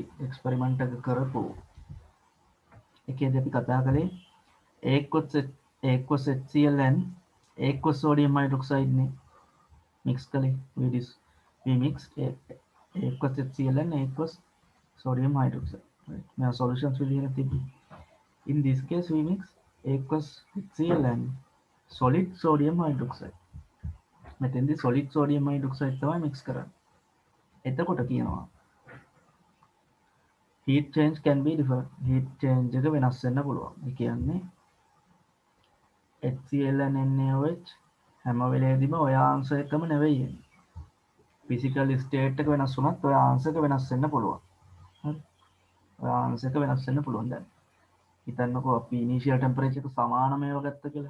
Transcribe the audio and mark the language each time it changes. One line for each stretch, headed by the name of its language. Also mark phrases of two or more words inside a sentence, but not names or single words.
Sinhala: එක්ස්පෙරිමන්ට් එක කරපු එකේදී අපි කතා කළේ
English: aqueous HCl and aqueous sodium hydroxide
Sinhala: නේ මික්ස් කළේ
English: we mixed aqueous HCl and aqueous sodium hydroxide. Right. Now solutions will be in this case we mix aqueous HCl and solid sodium hydroxide.
Sinhala: මෙතෙන්දී
English: solid sodium hydroxide
Sinhala: තමයි mix කරන්නේ. එතකොට කියනවා
English: heat change can be different. heat change
Sinhala: එක වෙනස් වෙන්න පුළුවන්. ඒ කියන්නේ
English: HCl and NaOH
Sinhala: හැම වෙලේදීම ඔය ආන්සර් එකම නෙවෙයි එන්නේ.
English: physical state
Sinhala: එක වෙනස් වුණත් ඔය ආන්සර් එක වෙනස් වෙන්න පුළුවන්. හරි. ඔය ආන්සර් එක වෙනස් වෙන්න පුළුවන් දැන්. හිතන්නකෝ අපි
English: initial temperature
Sinhala: එක සමානම ඒවා ගත්ත කියලා.